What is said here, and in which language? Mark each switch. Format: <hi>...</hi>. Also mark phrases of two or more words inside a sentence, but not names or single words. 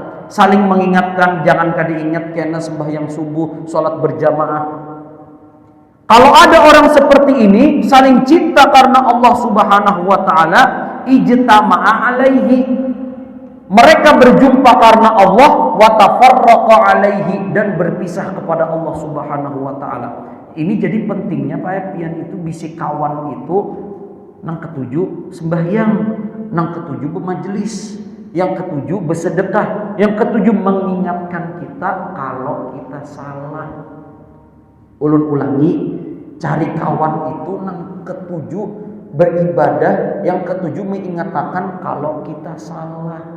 <id>Saling mengingatkan, jangan kada ingat kena sembahyang subuh, sholat berjamaah. Kalau ada orang seperti ini saling cinta karena Allah</id> <ar>سبحانه وتعالى, اجتمع عليه,</ar> <id>mereka berjumpa karena Allah,</id> <ar>وتفرق عليه,</ar> <id>dan berpisah kepada Allah</id> <ar>سبحانه وتعالى.</ar> <bjn>Ini jadi pentingnya Pak pian itu bisi kawan itu nang ketujuh sembahyang, nang ketujuh bermajelis, yang ketujuh bersedekah, yang ketujuh mengingatkan kita kalau kita salah. Ulun ulangi, cari kawan itu nang ketujuh beribadah, yang ketujuh mengingatkan kalau kita salah.</bjn>